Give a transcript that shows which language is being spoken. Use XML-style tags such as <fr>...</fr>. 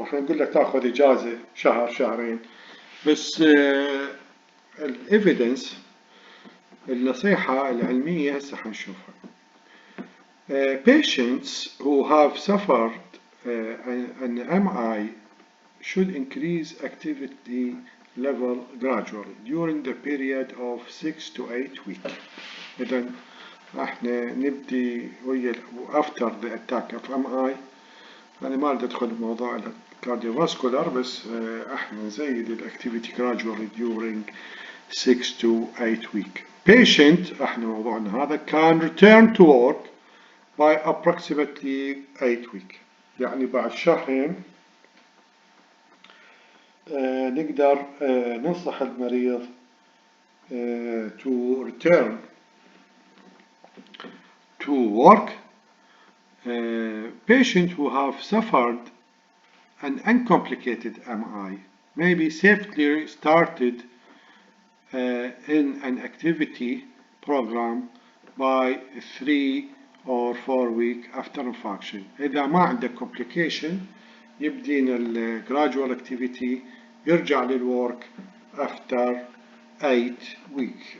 <ar>احنا نقول لك تأخذ إجازة شهر شهرين، بس الإيفيدنس النصيحة العلمية هسه حنشوفها.</ar> <en>Patients who have suffered an MI should increase activity level gradually during the period of 6 to 8 weeks.</en> <ar>إذا احنا نبدي ويا</ar> <en>after the attack of MI.</en> <ar>أنا ما أريد أدخل بموضوع الكارديوفاسكولار، بس احنا نزيد الأكتيفيتي</ar> <en>gradually during 6 to 8 weeks. Patient</en> <ar>احنا موضوعنا هذا</ar> <en>can return to work by approximately 8 weeks.</en> <ar>يعني بعد شهرين نقدر ننصح المريض</ar> <en>to return to work. Patients who have suffered an uncomplicated MI may be safely started in an activity program by 3 or 4 weeks after infarction.</en> <ar>إذا ما عنده complication يبدينا ال</ar> <en>gradual activity</en> <ar>يرجع للwork</ar> <en>after 8 weeks.</en>